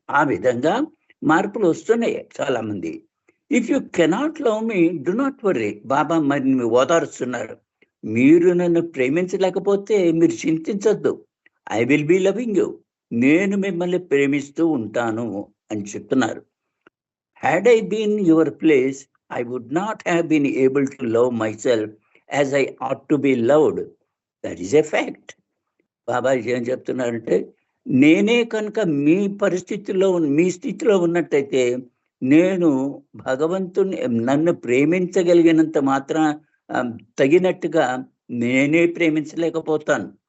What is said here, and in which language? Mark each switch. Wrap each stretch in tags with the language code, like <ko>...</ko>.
<te>ఆ విధంగా మార్పులు వస్తున్నాయి చాలా మంది.</te> <en>If you cannot love me, do not worry.</en> <te>బాబా మరి ఓదారుస్తున్నారు. మీరు నన్ను ప్రేమించలేకపోతే మీరు చింతించొద్దు.</te> <en>I will be loving you.</en> <te>నేను మిమ్మల్ని ప్రేమిస్తూ ఉంటాను అని చెప్తున్నారు.</te> <en>Had I been your place, I would not have been able to love myself as I ought to be loved. That is a fact.</en> <te>బాబా ఏం చెప్తున్నారంటే, నేనే కనుక మీ స్థితిలో ఉన్నట్టయితే నేను భగవంతుని నన్ను ప్రేమించగలిగినంత మాత్రం తగినట్టుగా నేనే ప్రేమించలేకపోతాను.</te>